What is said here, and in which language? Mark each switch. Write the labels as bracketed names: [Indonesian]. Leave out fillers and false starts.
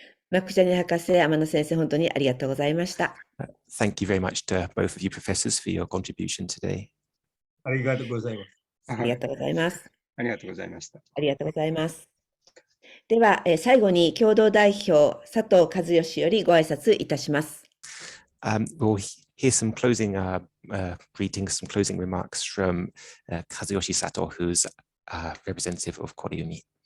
[Japanese] マクジャニ博士、天野先生、本当にありがとうございました。 [English] Thank you very much to both of you professors for your contribution today. [Japanese] ありがとうございます。ありがとうございます。ありがとうございました。ありがとうございます。では、最後に共同代表、佐藤和義よりご挨拶いたします。 [English] We'll hear some closing greetings, some closing remarks from Kazuyoshi Sato, who's representative of Koreyumi.